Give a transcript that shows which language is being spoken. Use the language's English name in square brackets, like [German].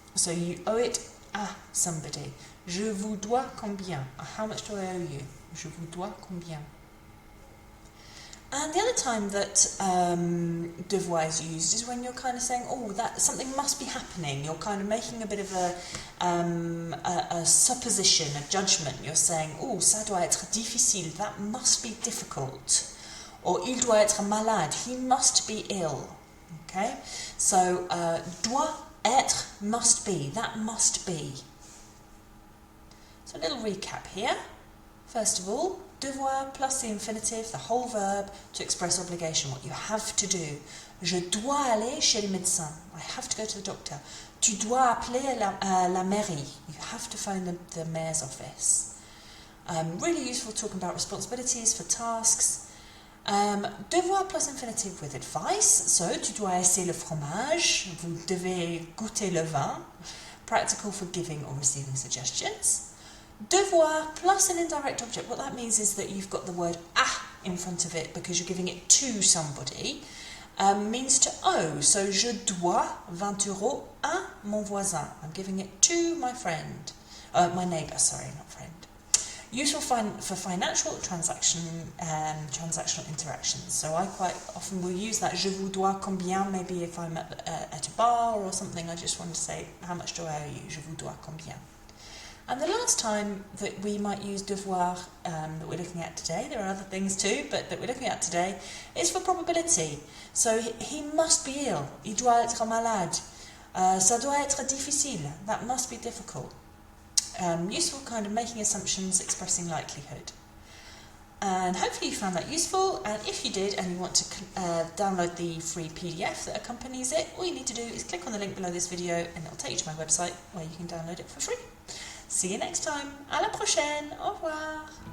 [English] So you owe it à somebody. [French] Je vous dois combien? [English] How much do I owe you? [French] Je vous dois combien? [English] And the other time that devoir is used is when you're kind of saying, oh, that something must be happening. You're kind of making a bit of a supposition, a judgment. You're saying, oh, [French] ça doit être difficile. [English] That must be difficult. Or [French] il doit être malade. [English] He must be ill. Okay? So, doit être, must be. That must be. So a little recap here. First of all, devoir plus the infinitive, the whole verb, to express obligation, what you have to do. [French] Je dois aller chez le médecin. [English] I have to go to the doctor. [French] Tu dois appeler la mairie. [English] You have to phone the mayor's office. Really useful talking about responsibilities for tasks. Devoir plus infinitive with advice. [French] So, tu dois essayer le fromage. Vous devez goûter le vin. [English] Practical for giving or receiving suggestions. Devoir plus an indirect object. What that means is that you've got the word à in front of it because you're giving it to somebody. Means to owe. So, [French] je dois 20 euros à mon voisin. [English] I'm giving it to my friend. My neighbour, sorry, not friend. Useful for financial transactional interactions. So I quite often will use that [French] je vous dois combien, [English] maybe if I'm at a bar or something, I just want to say, how much do I owe you? [French] Je vous dois combien. [English] And the last time that we might use devoir that we're looking at today, there are other things too, but that we're looking at today, is for probability. So he must be ill, [French] il doit être malade, ça doit être difficile, [English] that must be difficult. Useful kind of making assumptions, expressing likelihood. And hopefully you found that useful, and if you did and you want to download the free PDF that accompanies it, all you need to do is click on the link below this video and it'll take you to my website where you can download it for free. See you next time. [French] À la prochaine. Au revoir.